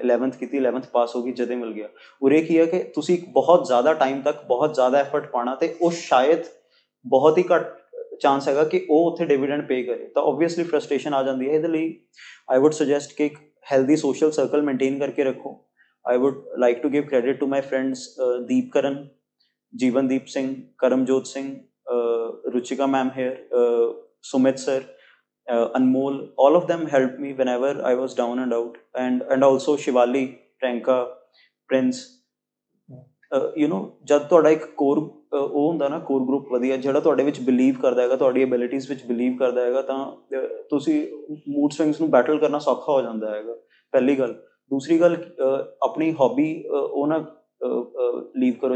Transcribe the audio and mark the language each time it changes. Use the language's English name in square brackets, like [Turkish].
[Punjabi] 11th ਕੀਤੀ, 11th ਪਾਸ ਹੋ ਗਈ, ਜਦ ਹੀ ਮਿਲ ਗਿਆ। ਉਰੇ ਕੀ ਹੈ ਕਿ ਤੁਸੀਂ ਬਹੁਤ ਜ਼ਿਆਦਾ ਟਾਈਮ ਤੱਕ ਬਹੁਤ ਜ਼ਿਆਦਾ ਐਫਰਟ ਪਾਉਣਾ, ਤੇ ਉਹ ਸ਼ਾਇਦ ਬਹੁਤ ਹੀ ਘੱਟ ਚਾਂਸ ਹੈਗਾ ਕਿ ਉਹ ਉੱਥੇ ਡਿਵੀਡੈਂਡ ਪੇ ਕਰੇ, ਤਾਂ ਓਬਵੀਅਸਲੀ ਫਰਸਟ੍ਰੇਸ਼ਨ ਆ ਜਾਂਦੀ ਹੈ। ਇਹਦੇ ਲਈ ਆਈ ਵੁੱਡ ਸੁਜੈਸਟ ਕਿ ਇੱਕ ਹੈਲਦੀ ਸੋਸ਼ਲ ਸਰਕਲ ਮੇਨਟੇਨ ਕਰਕੇ ਰੱਖੋ। [English] I would like to give credit to my friends Deep Karan, Jeevandeep Singh, Karamjot Singh, Ruchika ma'am here, Sumit sir, Anmol. All of them helped me whenever I was down and out, and also Shivali, Pranka, Prince. You know, [Punjabi] ਜਦ ਤੁਹਾਡਾ ਇੱਕ core ਉਹ ਹੁੰਦਾ ਨਾ, core group ਵਧੀਆ, ਜਿਹੜਾ ਤੁਹਾਡੇ ਵਿੱਚ ਬਿਲੀਵ ਕਰਦਾ ਹੈਗਾ, ਤੁਹਾਡੀ ਐਬਿਲਿਟੀਜ਼ ਵਿੱਚ ਬਿਲੀਵ ਕਰਦਾ ਹੈਗਾ, ਤਾਂ ਤੁਸੀਂ ਮੂਡ ਸਵਿੰਗਸ ਨੂੰ ਬੈਟਲ ਕਰਨਾ ਸੌਖਾ ਹੋ ਜਾਂਦਾ ਹੈਗਾ, ਪਹਿਲੀ ਗੱਲ। ਦੂਸਰੀ ਗੱਲ, ਆਪਣੀ ਹੌਬੀ ਉਹ ਨਾ ਲੀਵ ਕਰੋ।